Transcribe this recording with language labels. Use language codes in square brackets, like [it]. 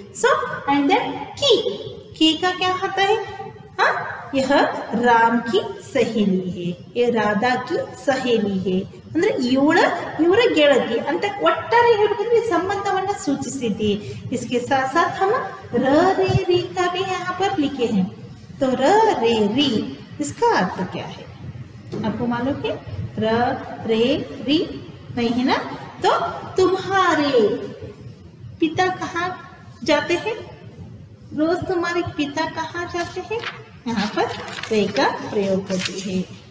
[hi] So and then की का क्या होता है. हाँ, यह राम की सहेली है, ये राधा की सहेली है. [kn] ಅಂದ್ರೆ ಇವರ ಗೆಳತಿ ಅಂತ ಒಟ್ಟಾರೆ ಹೇಳಬೇಕಂದ್ರೆ ಸಂಬಂಧವನ್ನ ಸೂಚಿಸಿದೆ. [hi] इसके साथ साथ हम र रे री का भी यहाँ पर लिखे हैं. तो र रे री इसका अर्थ क्या है आपको मालूम है. र रे री नहीं है ना. तो तुम्हारे पिता कहाँ जाते हैं, रोज तुम्हारे पिता कहाँ जाते हैं, यहाँ पर रे का प्रयोग करते हैं.